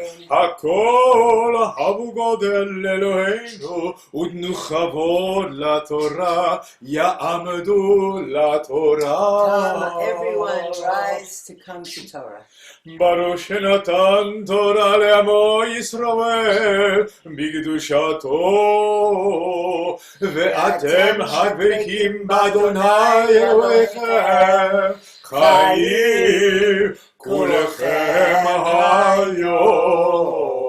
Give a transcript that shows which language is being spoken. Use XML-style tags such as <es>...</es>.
<he>הכל אהבו גודל אלוהינו ותנו כבוד לתורה, יעמדו לתורה.</he> <en>Everyone rise to come to Torah.</en> <he>ברוך שנתן תורה לעמו ישראל בקדושתו, ואתם הדבקים באדוני אלוהיכם חיים כולכם היום.</he>